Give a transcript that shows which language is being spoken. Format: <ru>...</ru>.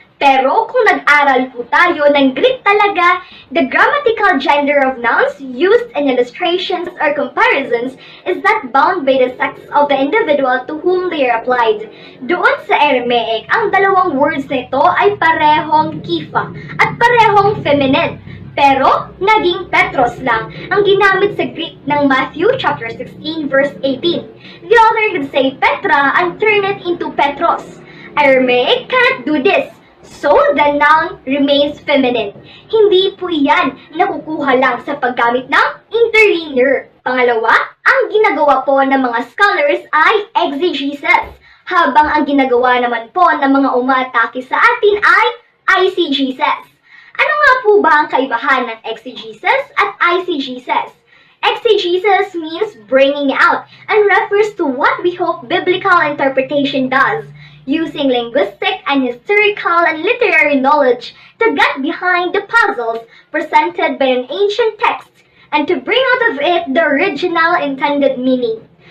<tl>Pero kung nag-aral po tayo ng Greek talaga,</tl> <en>the grammatical gender of nouns used in illustrations or comparisons is not bound by the sex of the individual to whom they are applied.</en> <tl>Doon sa Aramaic, ang dalawang words na ito ay parehong kifa at parehong feminine. Pero, naging Petros lang ang ginamit sa Greek ng Matthew chapter 16 verse 18.</tl> <en>The author could say Petra and turn it into Petros. Aramaic cannot do this. So, the noun remains feminine.</en> <tl>Hindi po yan nakukuha lang sa paggamit ng interlinear. Pangalawa, ang ginagawa po ng mga scholars ay exegesis, habang ang ginagawa naman po ng mga umaatake sa atin ay eisegesis. Ano nga po ba ang kaibahan ng exegesis at eisegesis?</tl> <en>Exegesis means bringing out and refers to what we hope biblical interpretation does, using linguistic and historical and literary knowledge to get behind the puzzles presented by an ancient text and to bring out of it the original intended meaning.</en>